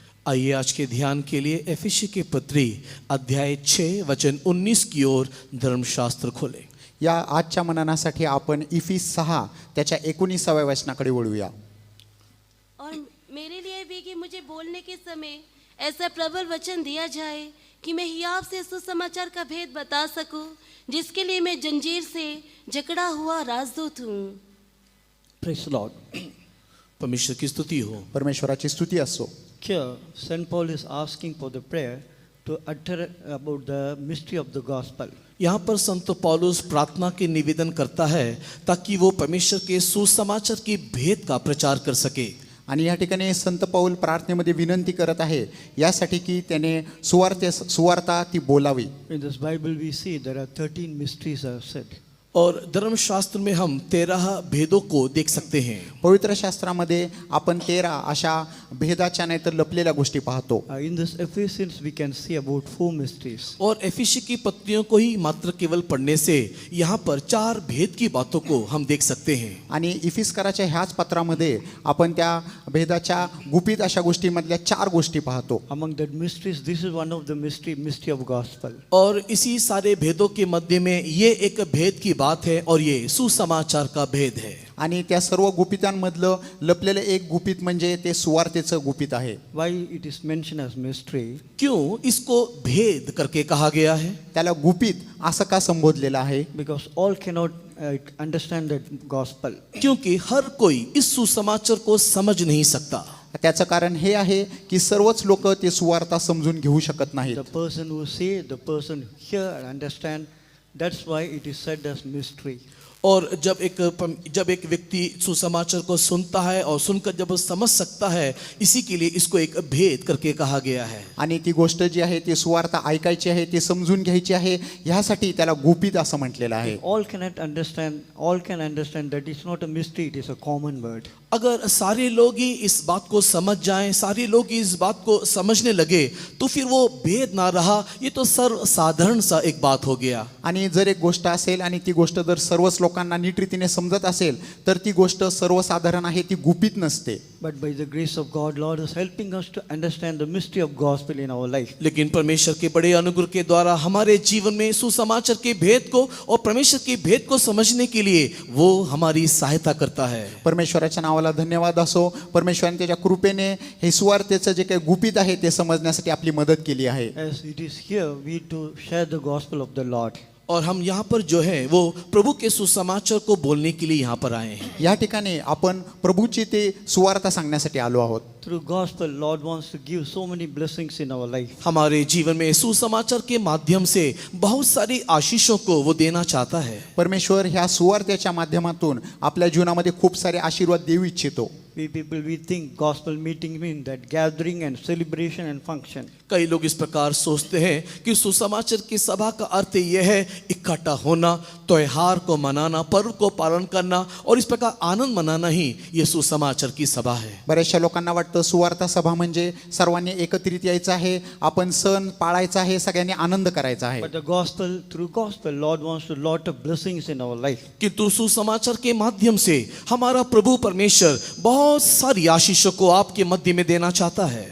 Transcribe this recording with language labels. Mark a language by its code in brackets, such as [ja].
[hi] आइए आज के ध्यान के लिए एफिसी के पत्री अध्याय 6 वचन 19 की ओर धर्मशास्त्र खोले. [mr] या आजच्या मननासाठी आपण इफिस 6 त्याच्या 19व्या वचनाकडे वळूया. [hi] और मेरे लिए भी कि मुझे बोलने के समय ऐसा प्रबल वचन दिया जाए कि मैं हियाव से सुसमाचार का भेद बता सकूं, जिसके लिए मैं जंजीर से जकड़ा हुआ राजदूत हूँ. [en] Praise the Lord. [hi] परमेश्वर की स्तुति हो. [mr] परमेश्वराची स्तुती असो. [en] Here, St. Paul is asking for the prayer to utter about the mystery of the gospel. [hi] यहाँ पर संत पौलुस प्रार्थना के निवेदन करता है ताकि वो परमेश्वर के सुसमाचार की भेद का प्रचार कर सके. [mr] आणि या ठिकाणी संत पौल प्रार्थनेमध्ये विनंती करत आहे यासाठी की त्याने सुवार्ता ती बोलावी. [en] In this Bible we see there are 13 mysteries are said. [hi] और धर्मशास्त्र में हम 13 भेदों को देख सकते हैं. [mr] पवित्र शास्त्रामध्ये आपण 13 अशा भेदाच्या नाही तर लपलेल्या गोष्टी पाहतो. [en] In this Ephesians we can see about 4 mysteries. [hi] और एफिसी की पत्रियों को ही मात्र केवल पढ़ने से यहाँ पर 4 भेद की बातों को हम देख सकते हैं. [mr] आणि इफिस्कराच्या ह्याच पत्रामध्ये आपण त्या भेदाच्या गुपित अशा गोष्टीमधल्या 4 गोष्टी पाहतो. [en] Among that mysteries, this is one of the mystery of gospel. [hi] और इसी सारे भेदों के मध्य में ये एक भेद की बात है और ये सुसमाचार का भेद है. [mr] आणि त्या सर्व गुपितांमधलं लपलेलं एक गुपित म्हणजे ते सुवार्तेचं गुपित आहे. [en] Why it is mentioned as mystery? [hi] क्यों इसको भेद करके कहा गया है? [mr] त्याला गुपित असं का संबोधलेलं आहे? [en] Because all cannot understand that gospel. [hi] क्योंकि हर कोई इस सुसमाचार को समझ नहीं सकता. [mr] त्याचं कारण हे आहे की सर्वच लोक ते सुवार्ता समजून घेऊ शकत नाहीत. [en] The person who say, the person hear and understand, that's why it is said as mystery. [hi] और जब एक व्यक्ति सुसमाचार को सुनता है और सुनकर जब वो समझ सकता है, इसी के लिए इसको एक भेद करके कहा गया है. [mr] आणि ती गोष्ट जी आहे ती सुवार्ता ऐकायची आहे, ती समजून घ्यायची आहे, यासाठी त्याला गुपित असं म्हटलेलं आहे. [en] All can understand that it's not a mystery, it is a common word. [hi] अगर सारे लोग ही इस बात को समझ जाएं, सारे लोग ही इस बात को समझने लगे, तो फिर वो भेद ना रहा, ये तो सर्वसाधारण सा एक बात हो गया. [mr] आणि आणि जर एक गोष्ट असेल आणि ती गोष्ट जर सर्वच लोकांना नीट रीतीने समजत असेल तर ती गोष्ट सर्वसाधारण आहे, ती गुपित नसते. [en] But by the grace of God, Lord is helping us to understand the mystery of gospel in our life. [hi] लेकिन परमेश्वर के बड़े अनुग्रह के द्वारा हमारे जीवन में सुसमाचार के भेद को और परमेश्वर के भेद को समझने के लिए वो हमारी सहायता करता है. [mr] परमेश्वराच्या नावाला धन्यवाद असो. परमेश्वराने त्याच्या कृपेने हे सुवार्तेचं जे काही गुपित आहे ते समजण्यासाठी आपली मदत केली आहे. [en] As it is here, we to share the gospel of the Lord. [hi] और हम यहाँ पर जो है वो प्रभु के सुसमाचार को बोलने के लिए यहाँ पर आए हैं. [mr] या ठिकाणी आपण प्रभूची ते सुवार्ता सांगण्यासाठी आलो आहोत. [en] Through gospel, Lord wants to give so many blessings in our life. [hi] हमारे जीवन में सुसमाचार के माध्यम से बहुत सारी आशीषों को वो देना चाहता है. [mr] परमेश्वर ह्या सुवार्तेच्या माध्यमातून आपल्या जीवनामध्ये खूप सारे आशीर्वाद देऊ इच्छितो. [en] We people, we think gospel meeting means that gathering and celebration and function. [hi] कई लोग इस प्रकार सोचते हैं कि सुसमाचार की सभा का अर्थ यह है इकट्ठा होना, त्योहार को मनाना, पर्व को पालन करना और इस प्रकार आनंद मनाना ही ये सुसमाचार की सभा है. [mr] बऱ्याचशा लोकांना वाटतं सुवार्ता सभा म्हणजे सर्वांनी एकत्रित यायचं आहे, आपण सण पाळायचा आहे, सगळ्यांनी आनंद करायचा आहे. [en] But the gospel, through gospel, Lord wants to lot of blessings in our life. [hi] किंतु सुसमाचार के माध्यम से हमारा प्रभु परमेश्वर बहुत सारी आशीषों को आपके मध्य में देना चाहता है.